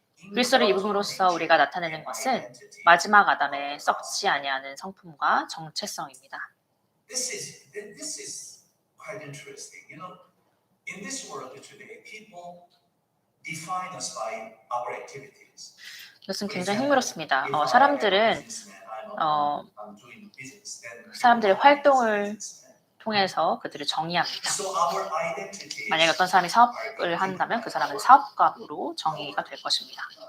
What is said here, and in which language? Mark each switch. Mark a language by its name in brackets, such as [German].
[Korean] 그리스도를 입음으로써 우리가 나타내는 것은 마지막 아담의 썩지 아니하는 성품과 정체성입니다. [English] This is quite interesting. In this world today, people define us by our activities. [Korean] 이것은 굉장히 흥미롭습니다. 사람들의 활동을 통해서 그들을 정의합니다. 만약에 어떤 사람이 사업을 한다면 그 사람은 사업가로 정의가 될 것입니다.